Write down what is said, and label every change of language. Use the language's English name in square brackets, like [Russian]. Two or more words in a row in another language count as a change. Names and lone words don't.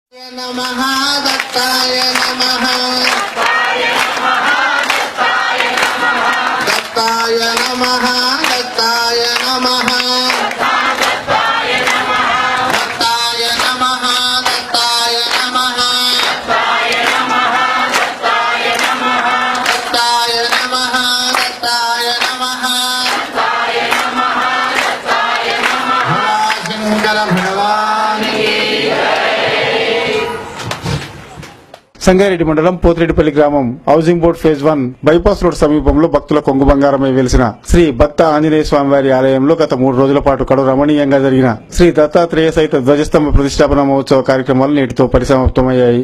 [Sanskrit] नमः दत्ताय नमः दत्ताय नमः दत्ताय नमः दत्ताय नमः दत्ताय नमः दत्ताय नमः दत्ताय नमः दत्ताय नमः दत्ताय नमः दत्ताय नमः दत्ताय नमः शंकर भगवान [Telugu] సంగారెడ్డి మండలం పోతిరెడ్డిపల్లి గ్రామం హౌసింగ్ బోర్డ్ ఫేజ్ 1 బైపాస్ రోడ్ సమీపంలో భక్తుల కొంగు బంగారమై వెలిసిన శ్రీ భక్త ఆంజనేయ స్వామివారి ఆలయంలో గత 3 రోజుల పాటు కడు రమణీయంగా జరిగిన శ్రీ దత్తాత్రేయ సహిత ధ్వజస్తంభ ప్రతిష్టాపన మహోత్సవ కార్యక్రమాలు నేటితో పరిసమాప్తమయ్యాయి.